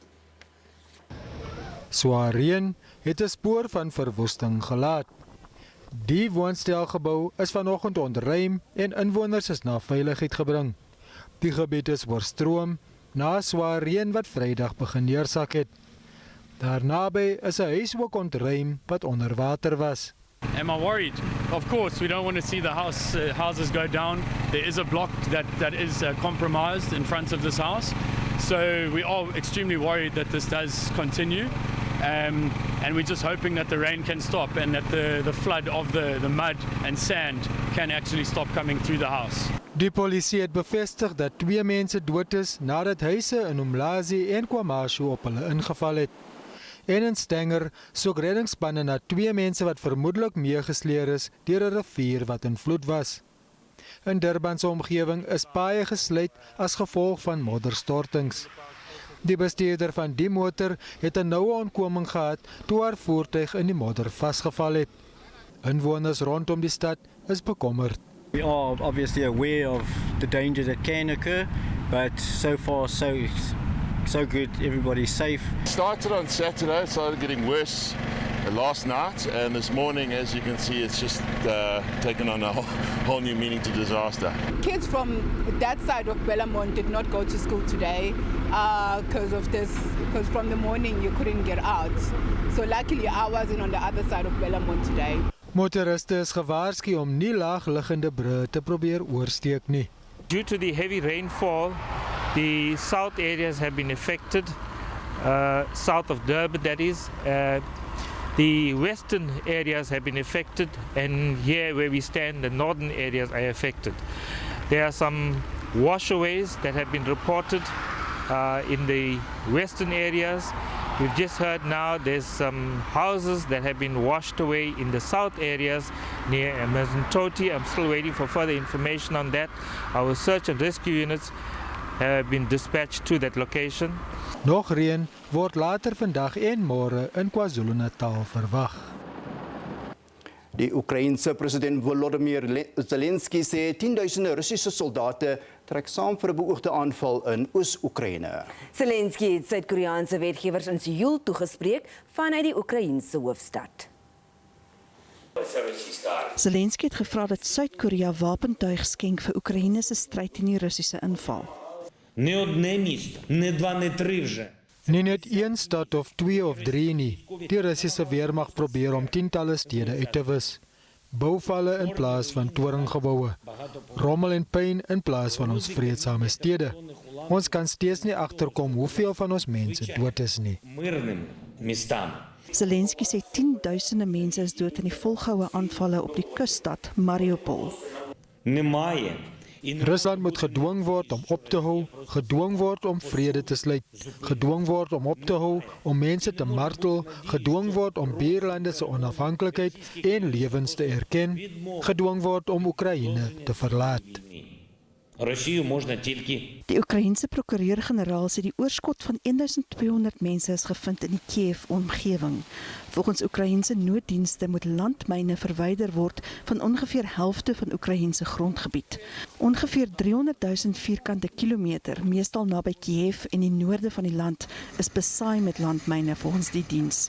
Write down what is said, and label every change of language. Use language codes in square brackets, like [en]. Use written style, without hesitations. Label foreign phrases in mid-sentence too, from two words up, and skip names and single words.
[af] Swaar reën het 'n spoor van verwoesting gelaat. Die woonstelgebou is vanoggend ontruim en inwoners is na veiligheid gebring. Die gebied is oorstroom na swaar reën wat Vrydag begin neersak het. Daarnaby is 'n huis ook ontruim wat onder water was. [en] Am I worried? Of course, we don't want to see the houses go down. There is a block that is compromised in front of this house. So we are extremely worried that this does continue. And we're just hoping that the rain can stop and that the flood of the mud and sand can actually stop coming through the house. [af] Die polisie het bevestig dat 2 mense dood is nadat huise in Umlazi en KwaZulu op hulle ingeval het. En in Stenger soek reddingsspanne na 2 mense wat vermoedelik meegesleer is deur 'n rivier wat in vloed was. In Durban se omgewing is paaie gesluit as gevolg van modderstortings. Die bestuurder van die motor het 'n noue ontkoming gehad toe haar voertuig in die modder vasgeval het. Inwoners rondom die stad is bekommerd. [en] We are obviously aware of the danger that can occur, but so far so good, everybody's safe. Started on Saturday, started getting worse last night, and this morning, as you can see, it's just taken on a whole new meaning to disaster. Kids from that side of Bellamont did not go to school today because of this, because from the morning you couldn't get out. So luckily I wasn't on the other side of Bellamont today. [af] Motoriste is gewaarsku om nie laagliggende brûe te probeer oorsteek nie. [en] Due to the heavy rainfall, the south areas have been affected, south of Durban that is. The western areas have been affected, and here where we stand, the northern areas are affected. There are some washaways that have been reported in the western areas. We've just heard now there's some houses that have been washed away in the south areas near Mzwanele. I'm still waiting for further information on that. Our search and rescue units have been dispatched to that location. [af] Nog reën word later vandag en môre in KwaZulu Natal verwag. Die Oekraïense president Wolodimir Zelenski sê 10.000 Russiese soldate trek saam vir 'n beoogde aanval in Oos-Oekraïne. Zelenski het Suid-Koreaanse wetgewers in Seoul toegespreek vanuit die Oekraïense hoofstad. Zelenski het gevra dat Suid-Korea wapentuig skenk vir Oekraïne se stryd teen die Russiese inval. [uk] Не одне місто, не два, не три вже. [af] Nie net een stad of 2 of 3 nie. Die Russiese weermag probeer om tientalle stede uit te wis. Bouvalle in plaas van torengebouwe. Rommel en pyn in plaas van ons vreedsame stede. Ons kan steeds nie agterkom hoeveel van ons mense dood is nie. [uk] Мирним містам. [af] Zelenski sê 10.000 mense is dood in die volgehoue aanvalle op die kusstad Mariupol. [uk] Немає. [af] Rusland moet gedwing word om op te hou, gedwing word om vrede te sluit, gedwing word om op te hou, om mense te martel, gedwing word om buurlande se onafhanklikheid en lewens te erken, gedwing word om Oekraïne te verlaat. [uk] Росію можна тільки. [af] Die Oekraïense prokureur-generaal sê die oorskot van 1200 mense is gevind in die Kiev-omgewing. Volgens Oekraïense nooddienste moet landmyne verwyder word van ongeveer helfte van Oekraïense grondgebied. Ongeveer 300.000 vierkante kilometer, meestal naby Kiev en die noorde van die land, is besaai met landmyne volgens die diens.